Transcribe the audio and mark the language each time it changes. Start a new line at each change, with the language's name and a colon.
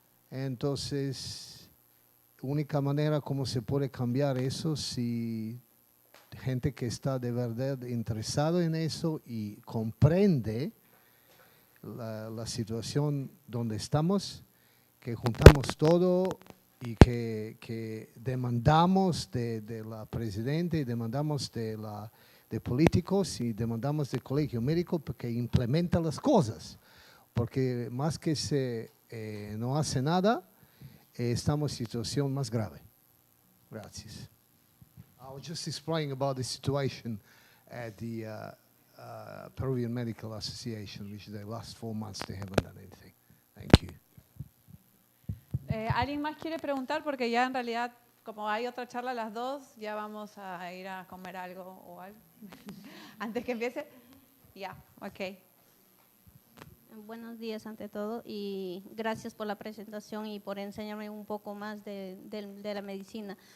Spanish: Entonces, única manera como se puede cambiar eso si gente que está de verdad interesado en eso y comprende la situación donde estamos, que juntamos todo y que demandamos de la presidenta y demandamos de políticos y demandamos del colegio médico que implementa las cosas. Porque más que no hace nada, estamos en situación más grave. Gracias.
English: I was just explaining about the situation at the Peruvian Medical Association, which the last 4 months they haven't done anything. Thank you.
Spanish: ¿Alguien más quiere preguntar? Porque ya en realidad, como hay otra charla a las 2, ya vamos a ir a comer algo o algo. Antes que empiece. Ya, ok. Buenos días ante todo y gracias por la presentación y por enseñarme un poco más de la medicina.